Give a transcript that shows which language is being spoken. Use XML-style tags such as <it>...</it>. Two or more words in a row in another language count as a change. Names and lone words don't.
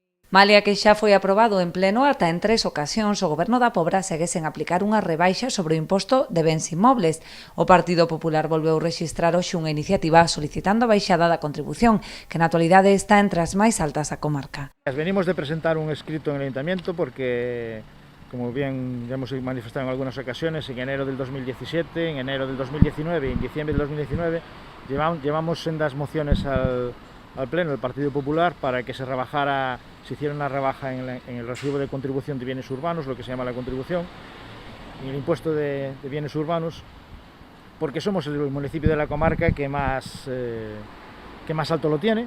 <gl>Malia que xa foi aprobado en pleno ata en 3 ocasións, o Goberno da Pobra segue sen aplicar unha rebaixa sobre o imposto de bens inmobles. O Partido Popular volveu rexistrar hoxe unha iniciativa solicitando a baixada da contribución, que na actualidade está entre as máis altas da comarca.</gl> <es>Venimos de presentar un escrito en el Ayuntamiento porque, como bien ya hemos manifestado en algunas ocasiones, en enero del 2017, en enero del 2019 y en diciembre del 2019 llevamos sendas mociones al Pleno del Partido Popular para que se hiciera una rebaja en el recibo de contribución de bienes urbanos, lo que se llama la contribución, en el impuesto de bienes urbanos, porque somos el municipio de la comarca que más alto lo tiene.</es>